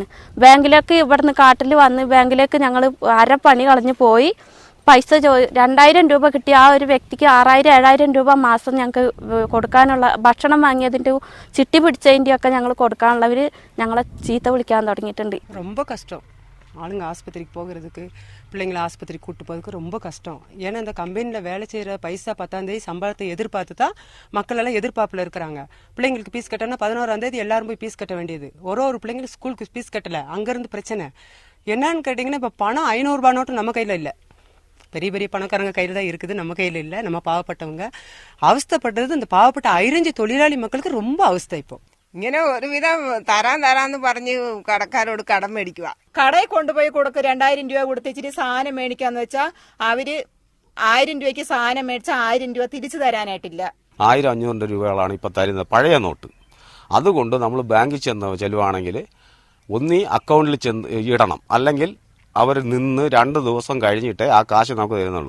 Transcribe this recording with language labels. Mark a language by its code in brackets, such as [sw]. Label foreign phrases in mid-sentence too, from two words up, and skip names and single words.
[ml] ബാങ്കിലേക്ക് ഇവിടുന്ന് കാട്ടിൽ വന്ന് ബാങ്കിലേക്ക് ഞങ്ങൾ പണി കളഞ്ഞ് പോയി പൈസ 2000 രൂപ കിട്ടിയ ആ ഒരു വ്യക്തിക്ക് 6000-7000 രൂപ മാസം ഞങ്ങൾക്ക് കൊടുക്കാനുള്ള, ഭക്ഷണം വാങ്ങിയതിൻ്റെ ചിട്ടി പിടിച്ചതിൻ്റെ ഒക്കെ ഞങ്ങൾ കൊടുക്കാനുള്ളവർ ഞങ്ങളെ ചീത്ത വിളിക്കാൻ തുടങ്ങിയിട്ടുണ്ട്. [ta] ரொம்ப கஷ்டம். ஆளுங்க ஆஸ்பத்திரிக்கு போகிறதுக்கு, பிள்ளைங்களை ஆஸ்பத்திரிக்கு கூட்டு போகிறதுக்கு ரொம்ப கஷ்டம். ஏன்னா இந்த கம்பெனியில் வேலை செய்கிற பைசா 10-ஆம் தேதி சம்பளத்தை எதிர்பார்த்து தான் மக்கள் எல்லாம் எதிர்பார்ப்பில் இருக்கிறாங்க. பிள்ளைங்களுக்கு ஃபீஸ் கட்டணும்னா 11-ஆம் தேதி எல்லாரும் போய் ஃபீஸ் கட்ட வேண்டியது. ஒரு பிள்ளைங்களுக்கு ஸ்கூலுக்கு ஃபீஸ் கட்டலை, அங்கேருந்து பிரச்சனை. என்னன்னு கேட்டிங்கன்னா இப்போ பணம் 500 ரூபா நோட்டு நம்ம கையில் இல்லை. பெரிய பெரிய பணக்காரங்க கையில் தான் இருக்குது, நம்ம கையில் இல்லை. நம்ம பாவப்பட்டவங்க அவஸ்தைப்பட்டது இந்த பாவப்பட்ட 5 തൊഴിലാളി மக்களுக்கு ரொம்ப அவஸ்தை. இப்போ [ml] ഇങ്ങനെ ഒരുവിധം തരാന്ന് പറഞ്ഞ് കടക്കാരോട് കടം മേടിക്കുക. കടയിൽ കൊണ്ടുപോയി കൊടുക്കുക. 2000 രൂപ കൊടുത്തിച്ചിട്ട് സാധനം മേടിക്കാന്ന് വെച്ചാൽ അവര് 1000 രൂപയ്ക്ക് സാധനം മേടിച്ചാൽ 1000 രൂപ തിരിച്ചു തരാനായിട്ടില്ല. 100-500 രൂപകളാണ് ഇപ്പം തരുന്നത് പഴയ നോട്ട്. അതുകൊണ്ട് നമ്മൾ ബാങ്കിൽ ചെല്ലുവാണെങ്കിൽ ഒന്നീ അക്കൗണ്ടിൽ ഇടണം, അല്ലെങ്കിൽ അവർ നിന്ന് 2 ദിവസം കഴിഞ്ഞിട്ടേ ആ കാശ് നമുക്ക് തരുന്നുള്ളൂ.